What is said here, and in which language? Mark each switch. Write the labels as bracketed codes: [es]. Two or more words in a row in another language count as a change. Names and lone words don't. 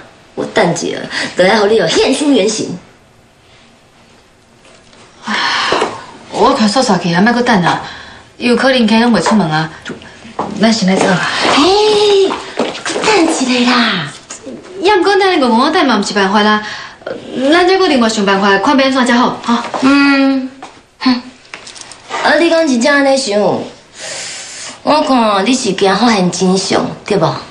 [nan] 我等一下就来互你哦现出原形。我看煞煞去，还莫搁等啊！有可能今日拢袂出门啊！咱先来走啦。嘿，等一下啦！也毋过咱硬硬等嘛，毋是办法啦。咱再搁另外想办法，看要安怎才好，哈。啊，你讲真正安尼想，我看你是惊发现真相，对无？